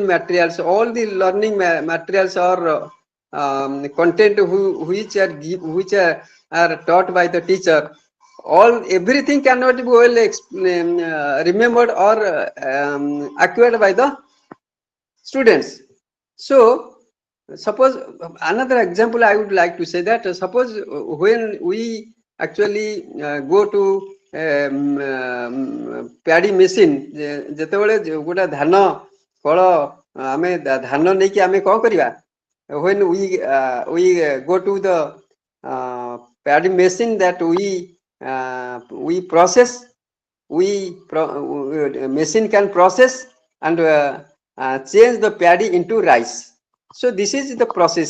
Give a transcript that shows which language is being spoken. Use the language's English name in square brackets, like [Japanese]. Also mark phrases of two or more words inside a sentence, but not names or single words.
[English] materials all the learning materials or content which are taught by the teacher everything cannot be well remembered or acquired by the students so suppose another example I would like to say that suppose when we actually go to paddy machine [Odia] ଯେତେବେଳେ ଗୋଟେ ଧାନ କଳ ଆମେ ଧାନ ନେଇକି ଆମେ କଣ କରିବା [English] when we go to the paddy machine that we process machine can process and change the paddy into rice. So this is the process.